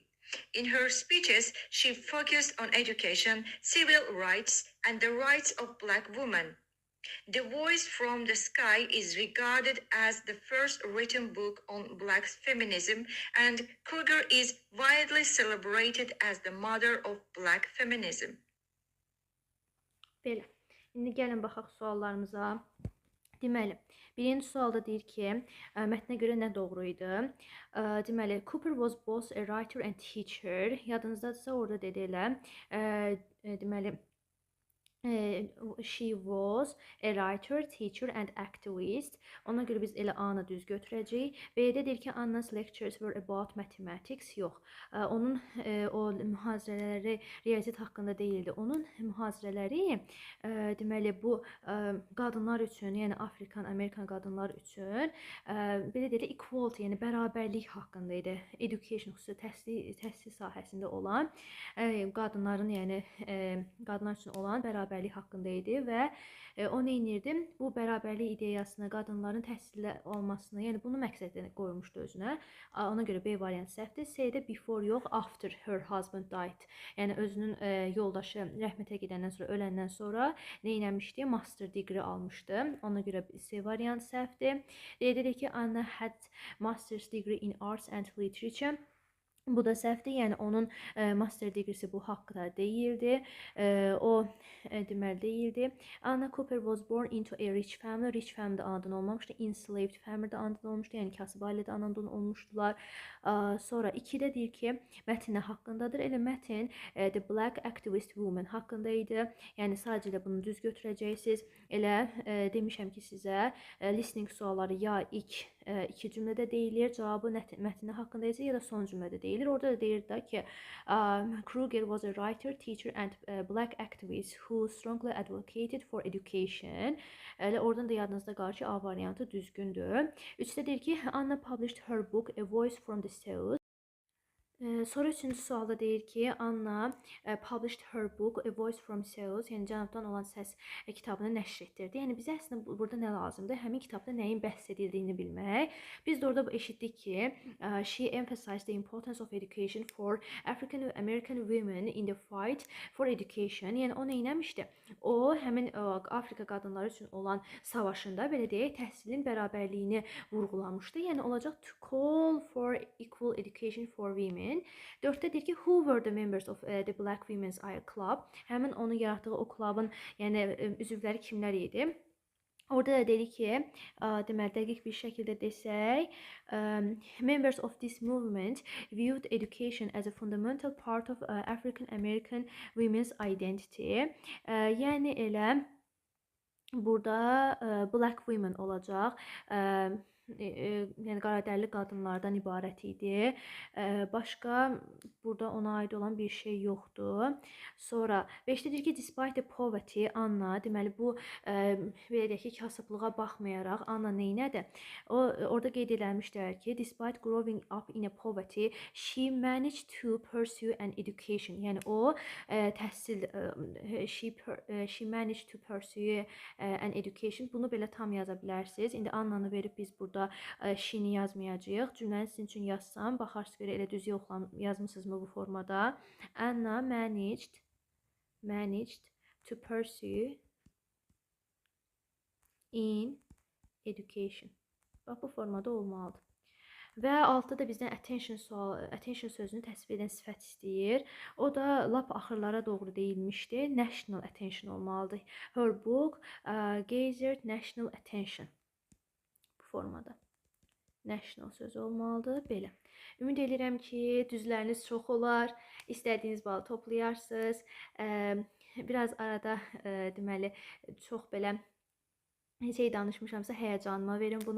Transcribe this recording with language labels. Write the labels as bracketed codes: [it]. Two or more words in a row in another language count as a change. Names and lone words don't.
[en] In her speeches, she focused on education, civil rights, and the rights of Black women. The Voice from the Sky is regarded as the first written book on Black feminism, and Kruger is widely celebrated as the mother of Black feminism. [az] Belə. İndi gəlin baxaq suallarımıza. Deməli, birinci sualda deyir ki, mətnə görə nə doğru idi? Deməli, [en] Cooper was both a writer and teacher. [az] Yadınızdadırsa orada dedi elə. Deməli, [en] She was a writer, teacher and activist. [az] Ona görə biz elə A-nı düz götürəcəyik. B-də deyir ki, [en] Anna's lectures were about mathematics. [az] Yox. Onun o mühazirələri riyaziyyat haqqında deyildi. Onun mühazirələri deməli bu qadınlar üçün, yəni Afrikan, Amerikan qadınlar üçün belə deyək, equality, yəni bərabərlik haqqında idi. Education xüsusi təhsil sahəsində olan qadınların, yəni qadınlar üçün olan bərabərlik haqqında idi və o nə edirdi? Bu bərabərlik ideyasını, qadınların təhsil almasını, yəni bunu məqsədini qoymuşdu özünə. Ona görə B variantı səhvdir. C-də before yox, [en] after her husband died. [az] Yəni özünün yoldaşı rəhmətə gedəndən sonra, öləndən sonra nə etmişdi? [en] Master degree [az] almışdı. Ona görə C variantı səhvdir. D-də ki, [en] Anna had master's degree in arts and literature. [az] Bu da səhvdir. Yəni onun [en] master degresi [az] bu haqqda deyildi. O deməli deyildi. [en] Anna Cooper was born into a rich family. Rich family [az] anadan olmamışdı. [en] Enslaved family [az] anadan olmuşdu. Yəni kasıb ailədə anadan olmuşdular. Sonra 2-də deyir ki, mətn nə haqqındadır? Elə mətn [en] The Black Activist Woman [az] haqqında idi. Yəni sadəcə də bunu düz götürəcəksiniz. Elə demişəm ki, sizə listening sualları ya ilk iki cümlədə deyilir, cavabı mətni haqqında isə ya da son cümlədə deyilir. Orada da deyir də ki, [en] Kruger was a writer, teacher and black activist who strongly advocated for education. [az] Elə oradan da yadınızda qalır ki, A variantı düzgündür. 3-də deyir ki, [en] Anna published her book A Voice from the South. [az] Sonra 3-cü sualda deyir ki, [en] Anna published her book A Voice from South, [az] yəni cənubdan olan səs kitabını nəşr etdirdi. Yəni bizə əslində burada nə lazımdır? Həmin kitabda nəyin bəhs edildiyini bilmək. Biz də orada eşitdik ki, [en] she emphasized the importance of education for African American women in the fight for education. [az] Yəni o nə etmişdi? O həmin Afrika qadınları üçün olan savaşında belə deyək, təhsilin bərabərliyini vurğulamışdı. Yəni olacaq [en] to call for equal education for women. [az] 4-də deyir ki, [en] who were the members of the Black Women's Club? [az] Həmin onun yaratdığı o klubun, yəni üzvləri kimlər idi? Orada da dedi ki, deməli dəqiq bir şəkildə desək, [en] members of this movement viewed education as a fundamental part of African American women's identity. [az] Yəni elə burada [en] black women [az] olacaq. Yəni qaradərli qadınlardan ibarət idi. Başqa burada ona aid olan bir şey yoxdur. Sonra 5-də deyir ki, [en] despite the poverty, [az] Anna, deməli bu belə deyək ki, kasıblığa baxmayaraq Anna neynədir? O orada qeyd edilmişdir ki, [en] despite growing up in a poverty, she managed to pursue an education. [az] Yəni o təhsil [en] she managed to pursue an education. [az] Bunu belə tam yaza bilərsiniz. İndi Annanı verib biz burada she-ni yazmayacağıq. Cümləni sizin üçün yazsam, baxarsınız görə elə düz yazmısınızmı bu formada? [en] Anna managed to pursue in education. [az] Bax, bu formada olmalıdır. Və 6-da bizdən attention sözünü təsvir edən sifət istəyir. O da lap axırlara doğru deyilmişdi. [en] National attention olmalıdır. Her book gathered national attention. [az] Bu formada. National sözü olmalıdır. Belə. Ümid edirəm ki, düzləriniz çox olar. İstədiyiniz balı toplayarsınız. Biraz arada deməli çox belə şey danışmışamsa həyəcanıma verin bunu.